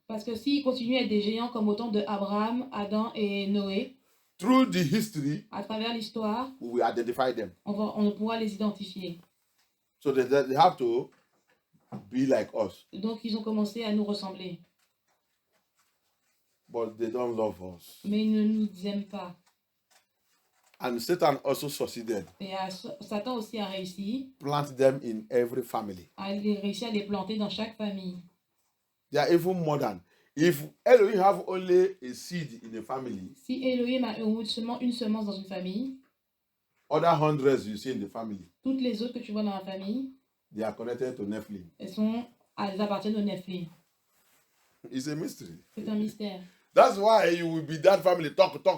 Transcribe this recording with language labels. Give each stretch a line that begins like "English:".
French: Parce que s'ils continuent à être des géants comme au temps de Abraham, Adam et Noé,
English: through the history,
French: à travers l'histoire,
English: we will identify them.
French: on pourra les identifier.
English: So they have to be like us.
French: Donc, ils ont commencé à nous ressembler.
English: But they don't love us.
French: Mais ils ne nous aiment pas.
English: And Satan also succeeded.
French: Et Satan aussi a réussi.
English: Plant them in every family.
French: A réussi à les planter dans chaque famille.
English: They are even more than. If Elohim have only a seed in a family,
French: si Elohim a seulement une semence dans une famille,
English: other hundreds you see in the family,
French: toutes les autres que tu vois dans la famille,
English: they are connected to Nephilim.
French: Elles appartiennent au Nephilim.
English: It's a mystery.
French: C'est un mystère.
English: That's why you will be that family talk.